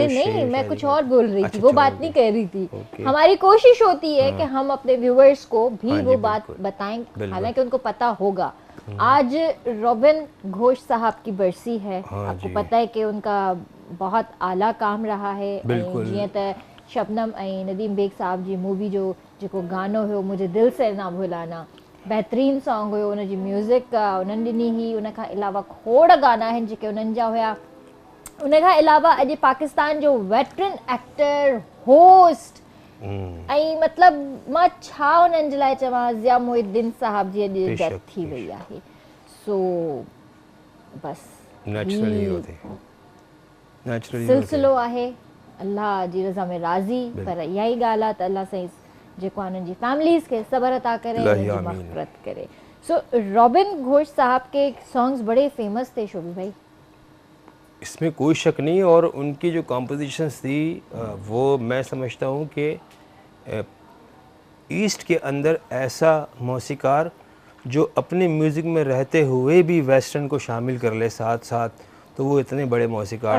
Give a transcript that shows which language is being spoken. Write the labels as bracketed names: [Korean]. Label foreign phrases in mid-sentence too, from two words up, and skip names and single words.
[Hindi] अरे नहीं, मैं कुछ और बोल रही थी, वो बात नहीं कह रही थी। हमारी कोशिश होती है कि हम अपने व्यूअर्स को भी वो बात बताएं, हालांकि उनको पता होगा। आज रॉबिन घोष साहब की बरसी है। आपको पता है कि उनका बहुत आला काम रहा है। [Sindhi] जीअं त शबनम ऐं नदीम बेग साहब जी मूवी जो जेको गानो हुयो मुझे दिल से ना भुलाना, बहितरीनु सॉन्ग हुयो। उनजी म्यूज़िक उन्हनि ॾिनी हुई। उन खां अलावा खोड़ गाना आहिनि जेके उन्हनि जा हुया। उन खां अलावा अॼु पाकिस्तान जो [English] veteran actor, [Sindhi] होस्ट, ऐं मतिलबु मां छा उन्हनि जे लाइ चवां, ज़िया मुहिद्दीन साहब जी अॼु डेथ थी वई आहे। सो बसि सिलसिलो आहे, अल्लाह जी रज़ा में राज़ी। पर इहा ई ॻाल्हि आहे त अल्लाह साईं जेको आहे उन्हनि जी फैमिलीज़ खे सब्र अता करे, उन्हनि जी मग़फ़िरत करे। [Hindi] सो रॉबिन घोष साहब के सॉन्ग्स बड़े फेमस थे शोभी भाई, इसमें कोई शक नहीं। और उनकी जो कॉम्पोजिशंस थी वो मैं समझता हूँ कि ईस्ट के अंदर ऐसा मौसीकार जो अपने म्यूज़िक में रहते हुए भी वेस्टर्न को शामिल कर ले साथ साथ, तो वो इतने बड़े मौसीकार